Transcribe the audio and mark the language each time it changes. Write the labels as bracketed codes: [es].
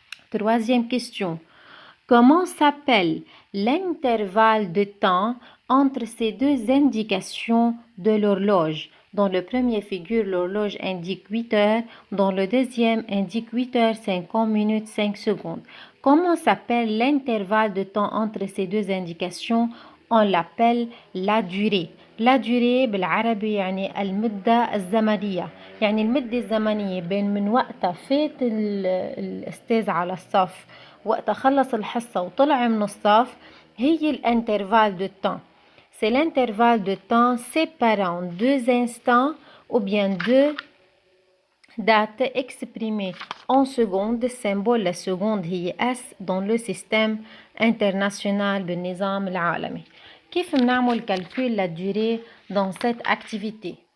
[fr] Troisième question. Comment s'appelle l'intervalle de temps entre ces deux indications de l'horloge? Dans le premier figure, l'horloge indique 8 heures. Dans le deuxième, indique 8 heures 50 minutes 5 secondes. Comment s'appelle l'intervalle de temps entre ces deux indications? On l'appelle la durée. La durée [ar] بالعربي يعني المدة الزمنية. يعني المدة الزمنية بين من وقتها فات الأستاذ على الصف وقت خلص الحصة وطلع من الصف هي الانترفال [fr] de temps. C'est l'intervalle de temps séparant deux instants ou bien deux dates exprimées en secondes. Symbole la seconde هي S dans le système international [ar] بالنظام العالمي. كيف بنعمل [fr] calcul la durée dans cette activité?